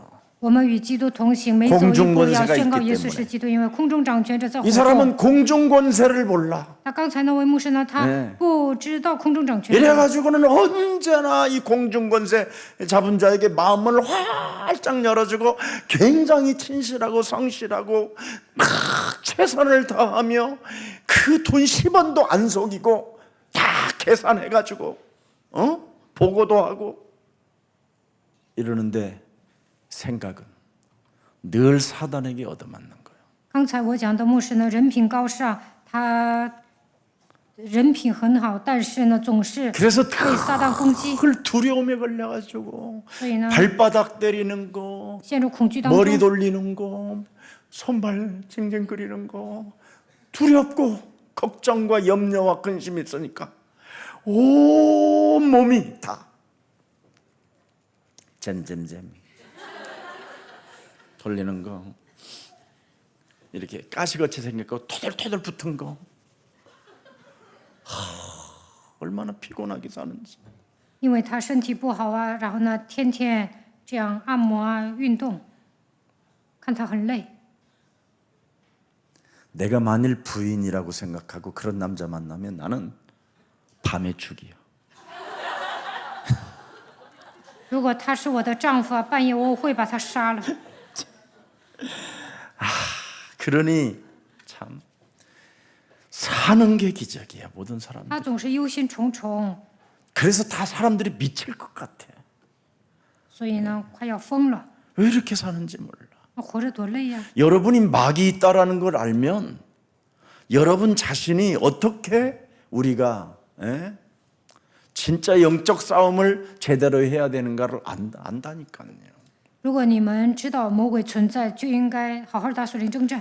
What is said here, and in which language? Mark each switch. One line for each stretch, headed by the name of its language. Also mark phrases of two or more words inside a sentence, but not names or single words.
Chinese: 我们与基督同行，每走一
Korean: 공중
Chinese: 步要
Korean: 권세가
Chinese: 宣告
Korean: 있기
Chinese: 耶稣是基督，因为空中掌权者在活
Korean: 이
Chinese: 动。
Korean: 사람은 공중 권세를 몰라.
Chinese: 那刚才那位牧师呢，他不知道空中掌权者，
Korean: 이래가지고는 언제나 이 공중 권세 잡은 자에게 마음을 활짝 열어주고 굉장히 친실하고 성실하고 최선을 다하며 그 돈 10원도 안 속이고 다 계산해가지고 보고도 하고 이러는데 생각은 늘 사단에게 얻어맞는 거예요.
Chinese: 刚才我讲的牧师呢，人品高尚，他人品很好，但是呢，总是
Korean: 그래서
Chinese: 被撒旦攻击，
Korean: 늘 두려움에 걸려가지고
Chinese: 所以呢，
Korean: 발바닥 때리는 거
Chinese: 陷入恐惧当
Korean: 머리
Chinese: 中。
Korean: 돌리는 거, 손발 징징거리는 거, 두렵고 걱정과 염려와 근심이 있으니까 온 몸이 다 잼잼잼 돌리는 거, 이렇게 가시같이 생겼고 토들토들 붙은 거, 얼마나 피곤하게 사는지.
Chinese: 因为他身体不好啊，然后呢，天天这样按摩啊，运动，看他很累。
Korean: 내가 만일 부인이라고 생각하고 그런 남자 만나면 나는 밤에 죽이야.
Chinese: 如果他是我的丈夫啊，半夜我会把他杀了。
Korean: 그러니 참 사는 게 기적이야 모든 사람.
Chinese: 他总是忧心忡忡，
Korean: 그래서 다 사람들이 미칠 것 같아.
Chinese: 所以呢，快要疯了。
Korean: 왜 이렇게 사는지 몰라.
Chinese: 活着多累呀！
Korean: 여러분이 막이 있다라는 걸 알면 여러분 자신이 어떻게 우리가 진짜 영적 싸움을 제대로 해야 되는가를 안다니까요.
Chinese: 如果你们知道魔鬼存在，就应该好好打属灵征战。